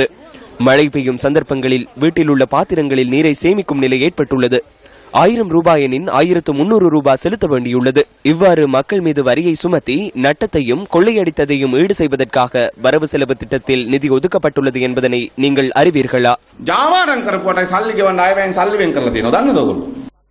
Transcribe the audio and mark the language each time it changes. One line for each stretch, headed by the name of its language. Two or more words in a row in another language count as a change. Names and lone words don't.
Tamil: மழை பெய்யும் சந்தர்ப்பங்களில் வீட்டில் உள்ள பாத்திரங்களில் நீரை சேமிக்கும் நிலை ஏற்பட்டுள்ளது. 1000 ரூபாய் எனின் 1300 ரூபாய் செலுத்த வேண்டியுள்ளது. இவ்வாறு மக்கள் மீது வரியை சுமத்தி நட்டத்தையும் கொள்ளையடித்ததையும் ஈடு செய்வதற்காக வரவு செலவு திட்டத்தில் நிதி ஒதுக்கப்பட்டுள்ளது என்பதனை நீங்கள் அறிவீர்களா?
Sinhala: ජාවාරම් කරපුවට සල්ලි ගෙවන්න ආයෙ සල්ලි වෙන් කරලා තියෙනවා. දන්නවද ඔයගොල්ලෝ?